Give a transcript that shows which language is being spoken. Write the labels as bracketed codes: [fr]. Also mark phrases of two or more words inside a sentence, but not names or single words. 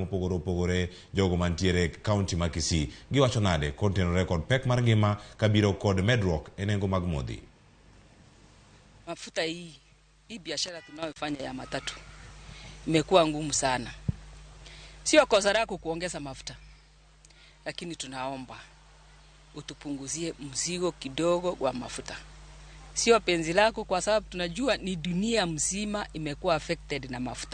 [luo] mopogore opogore jogo mantiere county ma Kisii. Giwacho nade kontenore kod pek mar ngima kabiro kod medruok e nengo mag modhi. [sw] Mafuta hii biashara tunayofanya ya matatu imekuwa ngumu sana. Sio kosa lako kuongeza mafuta, lakini tunaomba utupunguzie mzigo kidogo wa mafuta. Sio penzi lako, kwa sababu tunajua ni dunia mzima imekuwa affected na mafuta.